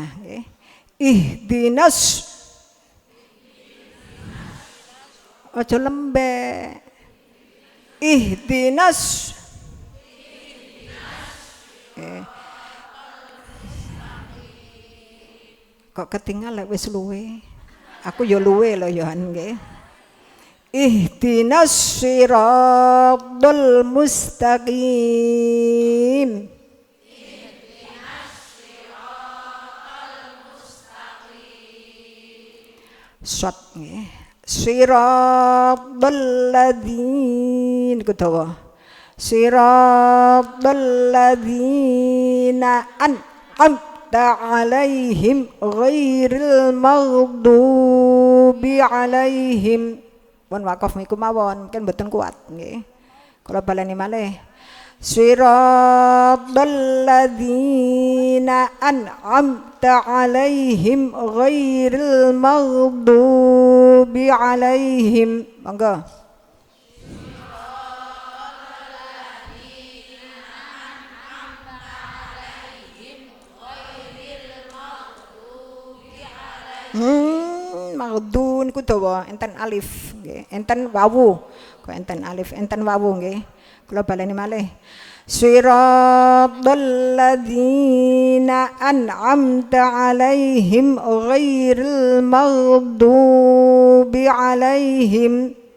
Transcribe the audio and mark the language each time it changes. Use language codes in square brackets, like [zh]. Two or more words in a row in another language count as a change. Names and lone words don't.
[jv] Ihdinas, ojo lembek. Ihdinas. Kok ketinggal wis luwe. Aku ya luwe lho ya nggih. [ar] اهدنا الصراط المستقيم. [jv] Shot nggih. [ar] صراط الذين kudawa. صراط الذين أنعمت عليهم غير المغضوب عليهم. [jv] Pun wakaf niku mawon, kan mboten kuat nggih. Kula baleni malih. [ar] صراط الذين أنعمت عليهم غير المغضوب عليهم. [jv] Monggo. Maghdun niku dawa enten alif nggih, enten wawu. Kok enten alif, enten wawu nggih. Kula baleni malih. [ar] صراط الذين أنعمت عليهم غير المغضوب عليهم.